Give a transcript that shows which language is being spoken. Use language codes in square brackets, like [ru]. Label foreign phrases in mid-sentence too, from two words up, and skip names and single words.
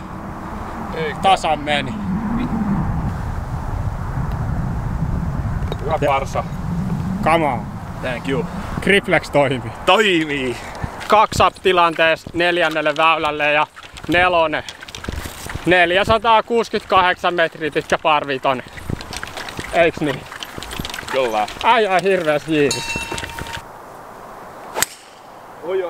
[fi] Tasan meni. Hyvä parsa. [en] Come on. Thank you. [fi] Griplex toimii. Toimii! 2 up tilanteessa 4. väylälle ja 4. 468 metriä pitkä parvi tonne. Eiks niin? Kyllä. Ai hirveäs jiiris. Oi.